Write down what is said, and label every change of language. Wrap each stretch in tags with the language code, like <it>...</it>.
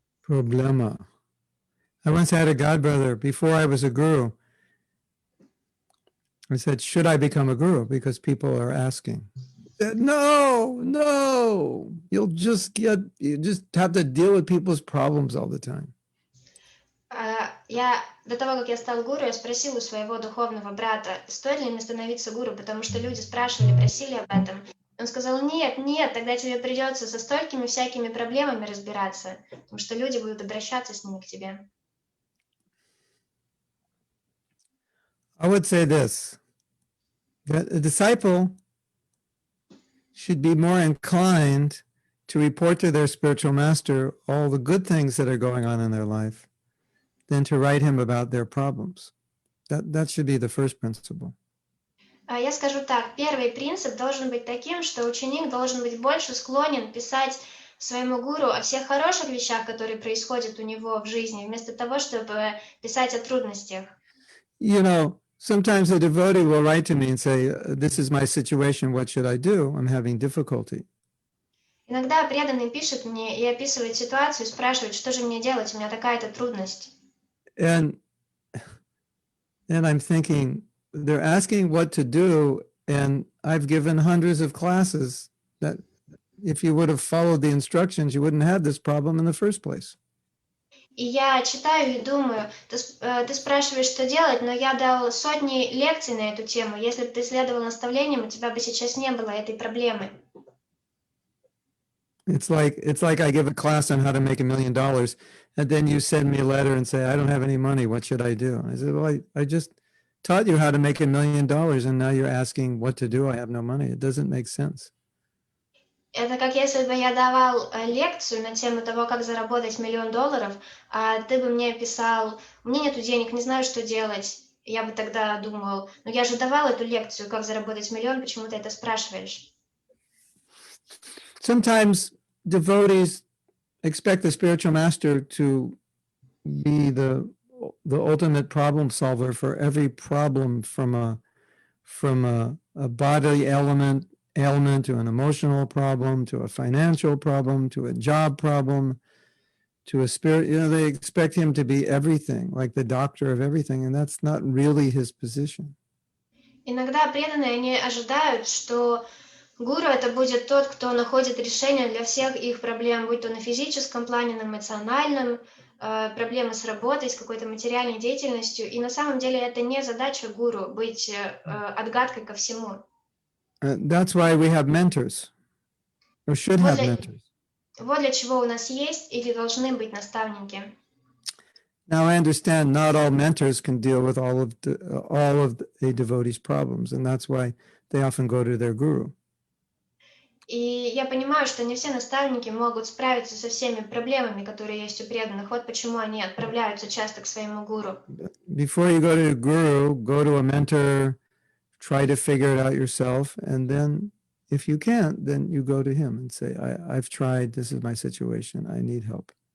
<ru>problema.</ru> <en>I once had a godbrother before I was a guru. I said, should I become a guru? Because people are asking. He said, no, you just have to deal with people's problems all the time.</en> <ru>До того, как я стал гуру, я спросил у своего духовного брата, стоит ли мне становиться гуру, потому что люди спрашивали, просили об этом. Он сказал, нет, тогда тебе придется со столькими всякими проблемами разбираться, потому что люди будут обращаться с ними к тебе.</ru> <en>I would say this, that a disciple should be more inclined to report to their spiritual master all the good things that are going on in their life than to write him about their problems. That should be the first principle.</en> <ru>Я скажу так, первый принцип должен быть таким, что ученик должен быть больше склонен писать своему гуру о всех хороших вещах, которые происходят у него в жизни, вместо того, чтобы писать о трудностях.</ru> <en>You know, sometimes a devotee will write to me and say, this is my situation, what should I do? I'm having difficulty.</en> <ru>Иногда преданный пишет мне и описывает ситуацию, спрашивает, что же мне делать, у меня такая-то трудность.</ru> <en>And I'm thinking, they're asking what to do, and I've given hundreds of classes that if you would have followed the instructions, you wouldn't have this problem in the first place.</en> <ru>И я читаю и думаю, ты спрашиваешь, что делать, но я дал сотни лекций на эту тему. Если бы ты следовал наставлениям, у тебя бы сейчас не было этой проблемы.</ru> <en>It's like I give a class on how to make $1 million, and then you send me a letter and say, I don't have any money. What should I do? I said, well, I just taught you how to make $1 million, and now you're asking what to do. I have no money. It doesn't make sense.</en> <ru>Это как если бы я давал лекцию на тему того, как заработать $1 миллион, а ты бы мне писал, у меня нету денег, не знаю, что делать. Я бы тогда думал, ну я же давал эту лекцию, как заработать $1 миллион, почему ты это спрашиваешь?</ru> <en>Sometimes devotees expect the spiritual master to be the ultimate problem solver for every problem from a bodily ailment to an emotional problem, to a financial problem, to a job problem, to a spirit, they expect him to be everything, like the doctor of everything, and that's not really his position.</en> <ru>Иногда преданные, они ожидают, что гуру это будет тот, кто находит решение для всех их проблем, будь то на физическом плане, на эмоциональном, проблемы с работой, с какой-то материальной деятельностью. И на самом деле это не задача гуру быть отгадкой ко всему.</ru> <en>That's why we have mentors, or should have mentors.</en> <ru>Вот для чего у нас есть или должны быть наставники.</ru> <en>Now I understand not all mentors can deal with all of a devotee's problems, and that's why they often go to their guru.</en> <ru>И я понимаю, что не все наставники могут справиться со всеми проблемами, которые есть у преданных. Вот почему они отправляются часто к своему гуру.</ru> <en>Before you go to a guru, go to a mentor, try to figure it out yourself, and then if you can't, then you go to him and say, I've tried, this is my situation, I need help.</en>